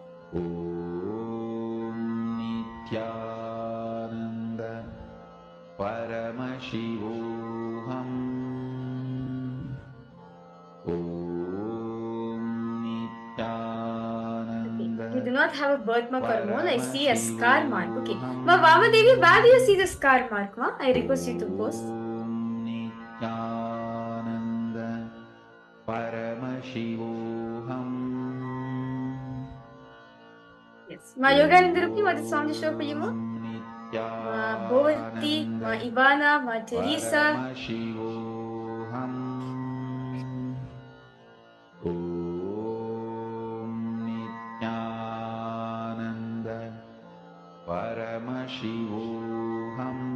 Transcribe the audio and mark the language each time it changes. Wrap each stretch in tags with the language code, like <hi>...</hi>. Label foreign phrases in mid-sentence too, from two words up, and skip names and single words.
<en>Om Nithyananda Paramashivoham. Om Nithyananda. You do not have a birthmark or a mole. I see a scar mark. Okay. Ma Vamadevi, where do you see the scar mark, ma? I request you to post. Om Nithyananda Paramashivoham. Yes. Ma Yoganandarupi, what is Swamiji show for you, ma? Ma Bhovati, ma Ivana, ma Teresa. Paramashivoham. Om Nithyananda Paramashivoham.</en>